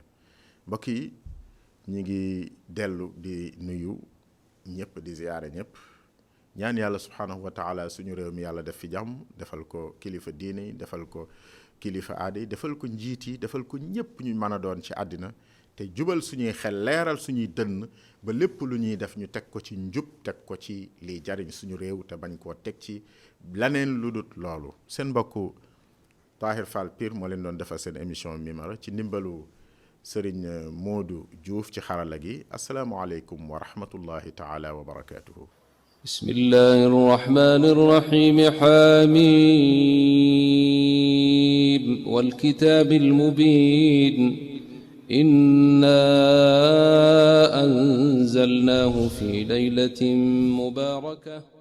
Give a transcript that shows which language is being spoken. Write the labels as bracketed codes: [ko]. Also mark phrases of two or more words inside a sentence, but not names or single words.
[wo] mbokk yi ñi ngi dellu di nuyu ñëpp di ziyaare ñëpp ñaan yàlla [ar] سبحانه وتعالى [wo] suñu réew mi yàlla def fi jàmm defal ko kilifa diine yi defal ko kilifa aada yi defal ko njiit yi defal ko ñëpp ñu mën a doon ci àddina te jubal suñuy xel leeral suñuy dënn ba lépp lu ñuy def ñu teg ko ci njub teg ko ci liy jariñ suñu réew te bañ koo teg ci laneen lu dut loolu. seen mbokku Tahir Fall Pire moo leen doon defal seen émission Mimara ci ndimbalu Serigne Modou Diouf ci xarala gi [ar] السلام عليكم ورحمة الله تعالى وبركاته. بسم الله الرحمن الرحيم حميم والكتاب المبين إنا أنزلناه في ليلة مباركة